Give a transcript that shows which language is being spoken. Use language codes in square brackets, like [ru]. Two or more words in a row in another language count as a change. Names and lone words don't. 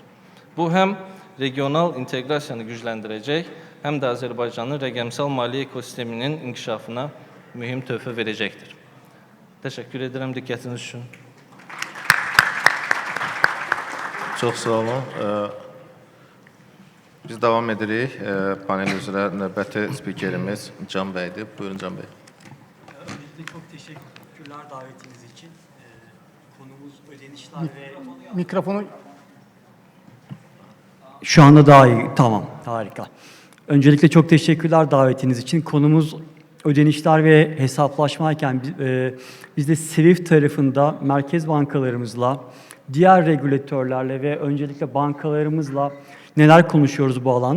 [az] Bu həm regional inteqrasiyanı gücləndirəcək, həm də Azərbaycanın rəqəmsal maliyyə ekosisteminin inkişafına mühüm töhfə verəcəkdir. Təşəkkür edirəm diqqətiniz üçün. Çox sağ olun. Biz davam edirik. Panel üzrə növbəti spikerimiz Can Bəydir. Buyurun Can Bəy. [tr] Öncelikle çok teşekkürler davetiniz için. Konumuz ödenişler ve... Mikrofonu... Şu anda daha iyi. Tamam. Harika. Öncelikle çok teşekkürler davetiniz için. Konumuz ödenişler ve hesaplaşmayken biz de SWIFT tarafında merkez bankalarımızla, diğer regülatörlerle ve öncelikle bankalarımızla neler konuşuyoruz bu alanda?